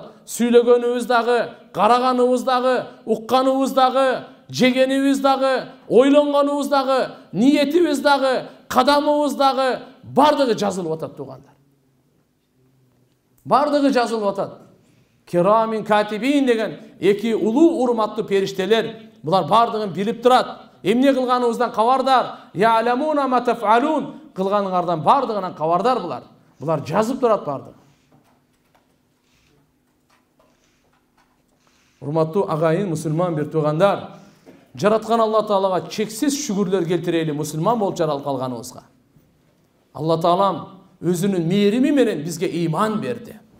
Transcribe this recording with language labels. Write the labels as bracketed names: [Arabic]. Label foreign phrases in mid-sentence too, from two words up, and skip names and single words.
[Kyrgyz] Сүйлөгөнүбүз дагы, караганыбыз дагы, укканыбыз дагы, жегенибиз дагы, ойлонгонубуз дагы, ниетибиз дагы, кадамыбыз дагы бардыгы жазылып атат туугандар. Бардыгы жазылып атат. Кирамин катибин деген эки улуу урматтуу периштелер, булар бардыгын билип турат. Эмне кылганыбыздан кабардар. [Arabic] يعلمون ما تفعلون, кылганыңардан бардыгынан кабардар булар. [Kyrgyz] Булар жазып турат бардыгы. Урматтуу агайын мусулман бир туугандар, жараткан Алла Таалага чексиз шүгүрлөр келтирели мусулман болуп жаралып калганыбызга. Алла Таалам өзүнүн мээрими менен бизге ыйман берди.